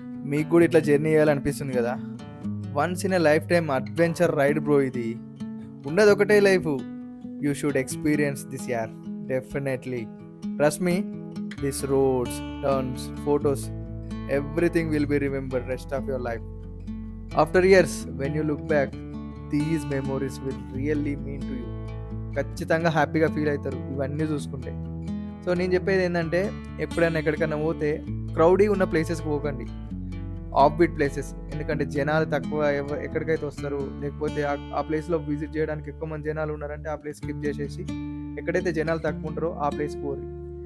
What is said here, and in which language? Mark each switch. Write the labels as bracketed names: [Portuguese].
[Telugu] మీకు కూడా ఇట్లా జర్నీ చేయాలనిపిస్తుంది కదా? [English] once in a lifetime adventure ride bro [Telugu] ఇది. ఉన్నది ఒకటే life. [English] You should experience this యార్ definitely. Trust me, this roads, turns, photos, everything will be remembered rest of your life. After years, when you look back, these memories will really mean to you. [Telugu] ఖచ్చితంగా హ్యాపీగా feel అవుతారు ఇవన్నీ చూసుకుంటే. So నేను చెప్పేది ఏంటంటే, ఎప్పుడైనా ఎక్కడికైనా పోతే క్రౌడీ ఉన్న ప్లేసెస్కి పోకండి, ఆఫ్ బీట్ ప్లేసెస్. ఎందుకంటే జనాలు తక్కువ ఎక్కడికైతే వస్తారు, లేకపోతే ఆ ప్లేస్లో విజిట్ చేయడానికి ఎక్కువ మంది జనాలు ఉన్నారంటే ఆ ప్లేస్ స్కిప్ చేసేసి ఎక్కడైతే జనాలు తక్కువ ఉంటారో ఆ ప్లేస్కి పోరు.